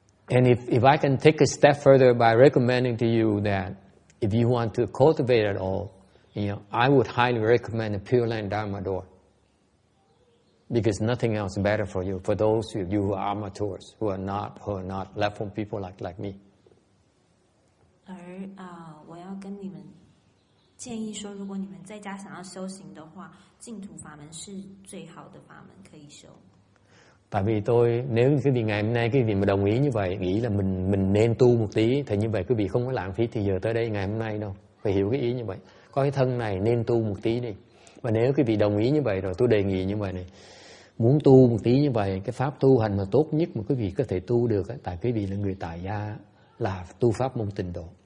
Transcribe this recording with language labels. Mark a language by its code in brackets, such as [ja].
[en] And if I can take a step further by recommending to you that if you want to cultivate it all, I would highly recommend a Pure Land Dharma door. Because nothing else is better for you, for those of you who are amateurs, who are not left from people like me. [zh] 而我要跟你们建议说，如果你们在家想要修行的话，净土法门是最好的法门可以修。 [vi] Tại vì nếu quý vị ngày hôm nay quý vị mà đồng ý như vậy, nghĩ là mình nên tu một tí, thì như vậy quý vị không có lãng phí thì giờ tới đây ngày hôm nay đâu. Phải hiểu cái ý như vậy. Có cái thân này nên tu một tí đi. Và nếu quý vị đồng ý như vậy rồi, tôi đề nghị như vậy này, muốn tu một tí như vậy, cái pháp tu hành mà tốt nhất mà quý vị có thể tu được, tại quý vị là người tại gia, là tu pháp môn tịnh độ.